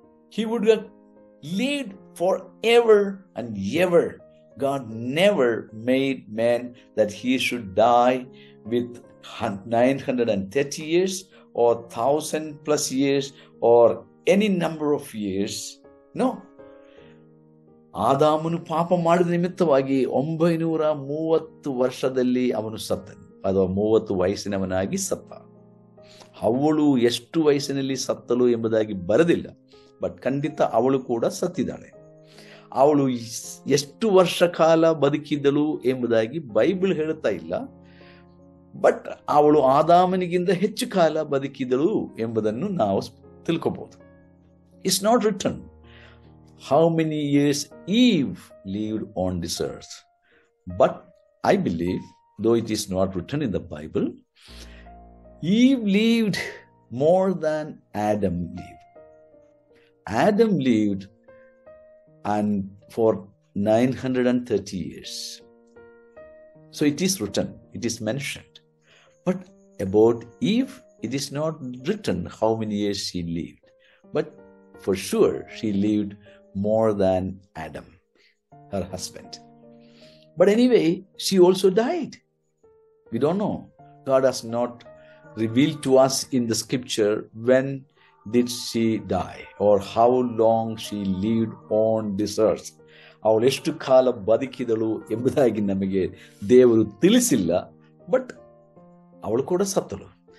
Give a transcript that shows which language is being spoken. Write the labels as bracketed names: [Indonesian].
[English] He would have lived forever and ever. God never made man that he should die with 930 years or 1,000+ years or any number of years. No. [Kannada] ಆದಾಮನು ಪಾಪ ಮಾಡಿದ ನಿಮಿತ್ತವಾಗಿ 930 ವರ್ಷದಲ್ಲಿ ಅವನು ಸತ್ತನು, ಅಥವಾ 30 ವಯಸ್ಸಿನವನಾಗಿ ಸತ್ತ. ಅವಳು ಎಷ್ಟು ವಯಸ್ಸಿನಲ್ಲಿ ಸತ್ತಲು ಎಂಬುದಾಗಿ ಬರೆದಿಲ್ಲ, ಬಟ್ ಖಂಡಿತ ಅವಳು ಕೂಡ ಸತ್ತಿದ್ದಾಳೆ. ಅವಳು ಎಷ್ಟು ವರ್ಷ ಕಾಲ ಬದುಕಿದ್ದಳು ಎಂಬುದಾಗಿ ಬೈಬಲ್ ಹೇಳುತ್ತಾ ಇಲ್ಲ, ಬಟ್ ಅವಳು ಆದಾಮನಿಗಿಂತ ಹೆಚ್ಚು ಕಾಲ ಬದುಕಿದಳು ಎಂಬುದನ್ನು ನಾವು ತಿಳ್ಕೋಬಹುದು. [English] It's not written how many years Eve lived on this earth, but I believe, though it is not written in the Bible, Eve lived more than Adam lived. Adam lived and for 930 years. So it is written, it is mentioned. But about Eve, it is not written how many years she lived. But for sure, she lived more than Adam, her husband. But anyway, she also died. We don't know. God has not revealed to us in the scripture when did she die or how long she lived on this earth. [Kannada] ಅವಳು ಎಷ್ಟು ಕಾಲ ಬದುಕಿದಳು ಎಂಬುದಾಗಿ ನಮಗೆ ದೇವರು ತಿಳಿಸಿಲ್ಲ, but ಅವಳು ಕೂಡ ಸತ್ತಳು.